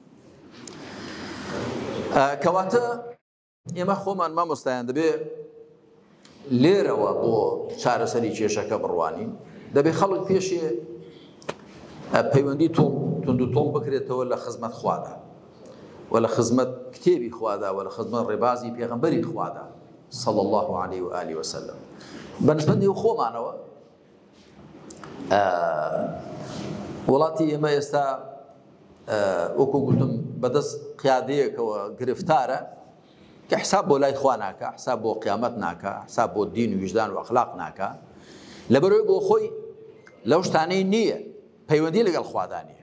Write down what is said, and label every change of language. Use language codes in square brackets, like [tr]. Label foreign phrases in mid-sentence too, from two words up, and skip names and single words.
[ckb] کەواتە ئێمە خۆمان مامۆستایان دەبێ لێرەوە بۆ چارەسەری کێشەکە بڕوانین. دەبێ خەڵک پێشێ پەیوەندی تونند و تۆڵ بکرێتەوە لە خزمەت خوادا و لە خزمەت کتێبی خوادا و لە خزمەت ڕێبازی پێغەمبەری خوادا [ar] صلى الله عليه وآله وسلم. [ckb] بەنسبەتی و خۆمانەوە وڵاتی ئێمە ئێستا وەکو گوتم بەدەست قیادەیەکەوە گرفتارە کە حساب بۆ لای خوا ناکە، حساب بۆ قیامەت ناکە، حساب بۆ دین و وجدان و ئەخلاق ناکە، لەبەرەوەی بۆ خۆی لەو شتانەی نییە، پەیوەندی لەگەڵ خوادا نییە.